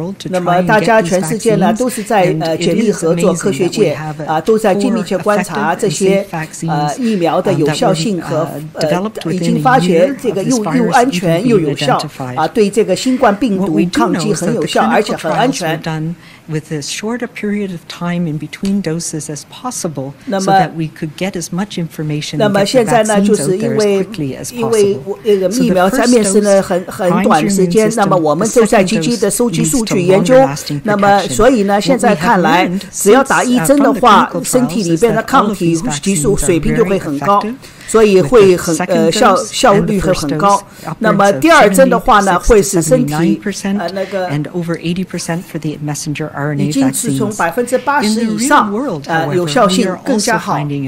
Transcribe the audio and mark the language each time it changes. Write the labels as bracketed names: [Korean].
[Chinese] 那么大家全世界呢都是在紧密合作，科学界都在紧密切观察这些疫苗的有效性和已经发觉这个又安全又有效对这个新冠病毒抗击很有效，而且很安全。 [English] With as short a period of time in between doses as possible, so that we could get as much information and get the vaccines out there as quickly as possible. [Chinese] 因为疫苗在面世呢很短时间，那么我们都在积极的收集数据研究。那么所以呢，现在看来，只要打1针的话，身体里边的抗体激素水平就会很高。所以会很效率会很高。那么第2针的话呢，会使身体那个已经是从80%以上有效性更加好。